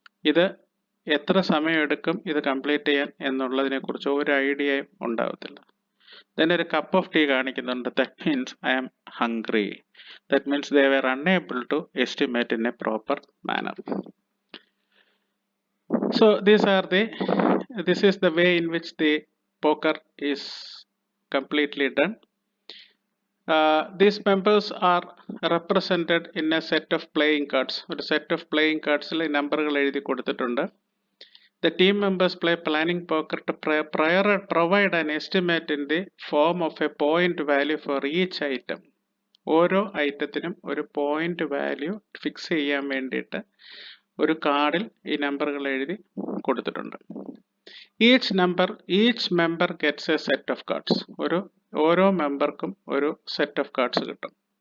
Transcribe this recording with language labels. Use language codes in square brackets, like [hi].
[ml] ഇത് എത്ര സമയം എടുക്കും ഇത് കംപ്ലീറ്റ് ചെയ്യാൻ എന്നുള്ളതിനെ കുറിച്ച് ഒരു ഐഡിയയും ഉണ്ടാവത്തില്ല. [en] then ഒരു cup of tea [ml] കാണിക്കുന്നുണ്ട്, [en] That means I am hungry. That means they were unable to estimate in a proper manner. So this is the way in which the poker is completely done. These members are represented in a set of playing cards. [ml] ഒരു [en] set of playing cards [ml] ൽ നമ്പറുകൾ എഴുതി കൊടുത്തിട്ടുണ്ട്. [en] The team members play planning poker to provide an estimate in the form of a point value for each item. [ml] ഓരോ ഐറ്റത്തിനും ഒരു point value fix ചെയ്യാൻ വേണ്ടിയിട്ട് ഒരു കാർഡിൽ ഈ നമ്പറുകൾ എഴുതി കൊടുത്തിട്ടുണ്ട്. [en] Each member gets a set of cards. [ml] ഓരോ മെമ്പർക്കും ഒരു സെറ്റ് ഓഫ് കാർഡ്സ് കിട്ടും.